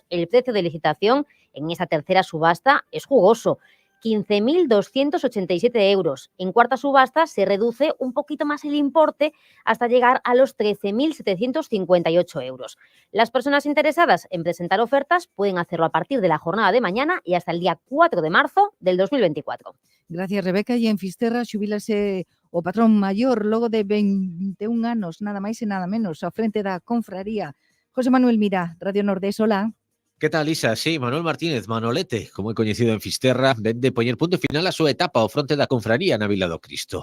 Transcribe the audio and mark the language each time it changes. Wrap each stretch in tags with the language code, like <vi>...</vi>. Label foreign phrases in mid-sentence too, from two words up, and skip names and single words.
<es>El precio de licitación en esta tercera subasta es jugoso: 15.287 euros. En cuarta subasta se reduce un poquito más el importe hasta llegar a los 13.758 euros. Las personas interesadas en presentar ofertas pueden hacerlo a partir de la jornada de mañana y hasta el día 4 de marzo del 2024. Gracias, Rebeca.</es> <gl>E en Fisterra xubilase o patrón maior logo de 21 anos, nada máis e nada menos, ao frente da confraría.</gl> <es>José Manuel Mira, Radio Nordés, hola. ¿Qué tal, Isa?</es> <gl>Sí, Manuel Martínez, Manolete, como é coñecido en Fisterra, vende poñer punto final a súa etapa ao fronte da confraría na Vila do Cristo.</gl>